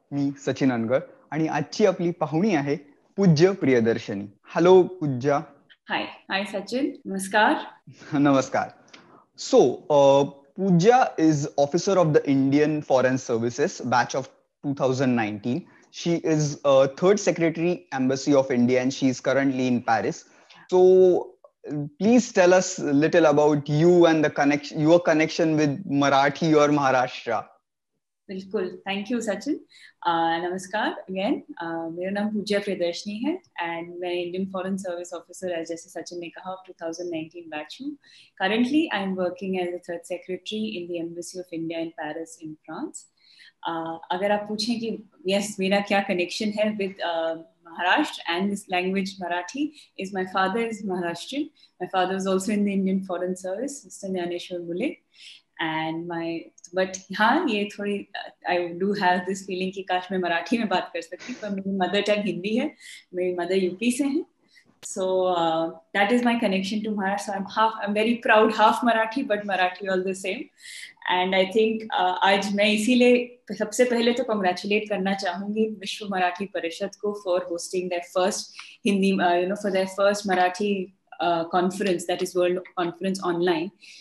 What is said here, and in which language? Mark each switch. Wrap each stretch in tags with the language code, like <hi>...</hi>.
<mr>मी सचिन अनगळ आणि आजची आपली पाहुणी आहे पूज्य प्रियदर्शनी. हॅलो पूज्या. हाय सचिन. नमस्कार. नमस्कार.</mr> <en>So Pujya is officer of the Indian foreign services batch of 2019. She is third secretary embassy of India and she is currently in Paris. So please tell us a little about you and your connection with Marathi or Maharashtra.</en> <hi>बिल्कुल. Thank you Sachin. नमस्कार again. मेरा नाम पूज्या प्रियदर्शनी है</hi> <en>and</en> <hi>मैं Indian foreign service officer, जैसे सचिन ने कहा, 2019 batch हूँ.</hi> <en>Currently I am working as a third secretary in the embassy of India in Paris in France.</en> <hi>अगर आप पूछें कि यस मेरा क्या कनेक्शन है</hi> <en>With Maharashtra and this language Marathi, is my father is Maharashtrian. My father is also in the Indian Foreign Service, Mr. Jnaneshwar Mule. And but</en> <hi>हाँ ये थोड़ी</hi> <en>I do have this feeling</en> <hi>कि काश मैं मराठी में बात कर सकती, पर मेरी मदर टंग हिंदी है. मेरी मदर यूपी से है</hi> <en>So that is my connection to Maharashtra. So I'm very proud, half Marathi, but Marathi all the same. And I think</en> <hi>आज मैं इसीलिए सबसे पहले तो congratulate करना चाहूँगी विश्व मराठी परिषद को</hi> <en>for hosting their first Hindi, for their first Marathi conference, that is World Conference Online.</en>